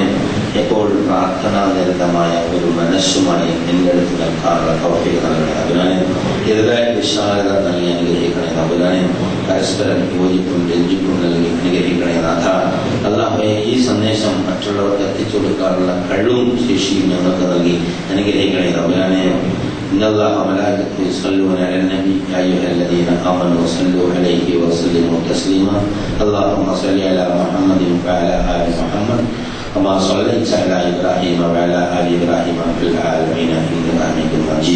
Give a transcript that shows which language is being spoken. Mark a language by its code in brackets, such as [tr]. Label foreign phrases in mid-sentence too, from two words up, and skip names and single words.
[ml] എപ്പോഴും പ്രാർത്ഥനാനിരതമായ ഒരു മനസ്സുമായി നിന്റെ അടുത്ത് നിൽക്കാനുള്ള തൗഫീഖ് നൽകണേ തമ്പുരാനെ. എതിരായ വിശാലത നൽകി അനുഗ്രഹിക്കണേ തമ്പുരാനെ. പരസ്പരം യോജിപ്പും രഞ്ജിപ്പും നൽകി അനുഗ്രഹിക്കണേ നാഥ. അല്ലാഹുവേ, ഈ സന്ദേശം മറ്റുള്ളവർക്ക് എത്തിച്ചു കൊടുക്കാനുള്ള കഴിവും ശേഷിയും ഞങ്ങൾക്ക് നൽകി അനുഗ്രഹിക്കണേ തമ്പുരാനെ. [ar] إن الله وملائكته يصلون على النبي يا أيها الذين آمنوا صلوا عليه وسلموا تسليما. اللهم صل على محمد وعلى آل محمد كما صليت على إبراهيم وعلى آل إبراهيم في العالمين إنك حميد مجيد.